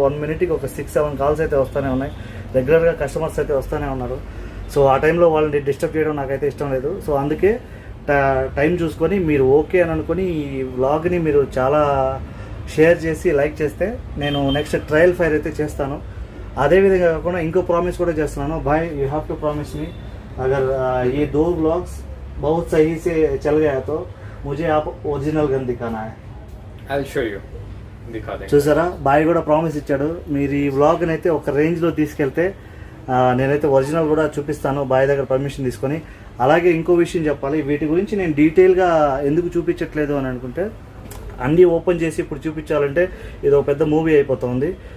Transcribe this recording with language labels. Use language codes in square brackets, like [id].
[te] 1 minute-కి ఒక 6-7 కాల్స్ అయితే వస్తూనే ఉన్నాయి. రెగ్యులర్గా కస్టమర్స్ అయితే వస్తూనే ఉన్నారు. సో ఆ టైంలో వాళ్ళని డిస్టర్బ్ చేయడం నాకైతే ఇష్టం లేదు. సో అందుకే టైం చూసుకొని మీరు ఓకే అని అనుకుని ఈ వ్లాగ్ని మీరు చాలా షేర్ చేసి లైక్ చేస్తే నేను నెక్స్ట్ ట్రయల్ ఫైర్ అయితే చేస్తాను. అదేవిధంగా కాకుండా ఇంకో ప్రామిస్ కూడా చేస్తున్నాను. [en] boy you have to promise me [hi] अगर ये 2 व्लॉग्स बहुत सही से चल गया तो मुझे आप ओरिजिनल गन दिखाना है. [en] I'll show you. [hi] दिखा देंगे. [te] చూసారా బాయ్ కూడా ప్రామిస్ ఇచ్చాడు. మీరు ఈ వ్లాగ్ని అయితే ఒక రేంజ్లో తీసుకెళ్తే నేనైతే ఒరిజినల్ కూడా చూపిస్తాను బాయ్ దగ్గర పర్మిషన్ తీసుకొని. అలాగే ఇంకో విషయం చెప్పాలి, వీటి గురించి నేను డీటెయిల్గా ఎందుకు చూపించట్లేదు అని అనుకుంటే అన్నీ ఓపెన్ చేసి ఇప్పుడు చూపించాలంటే ఇది ఒక పెద్ద మూవీ అయిపోతుంది.